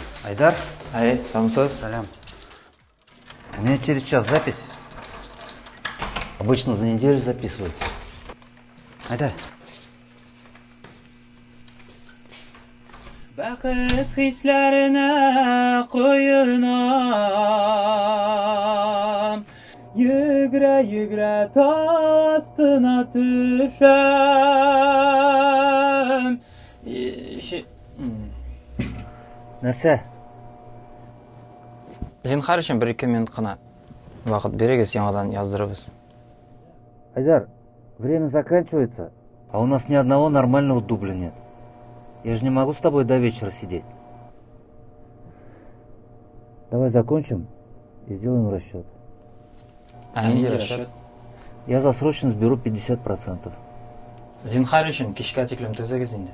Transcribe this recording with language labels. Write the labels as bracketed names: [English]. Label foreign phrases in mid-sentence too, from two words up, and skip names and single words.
[Tatar] Айдар? Ай, самсыз. [Russian] Салям. У меня через час запись. Обычно за неделю записывается. Айдар. [Tatar] Бақыт хисләренә куенам, йөгрә-йөгрә тастына төшәм. Нәрсә? Зинхар өчен 1-2 минут кына вакыт берегез, яңадан яздырыбыз. [Russian] Айдар, время заканчивается, а у нас ни одного нормального дубля нет. Я же не могу с тобой до вечера сидеть. Давай закончим и сделаем расчет. [Tatar] Нинди расчет? [Russian] Я за срочность беру 50%. [Tatar] Зинхар өчен кичкә тиклем төзегез инде.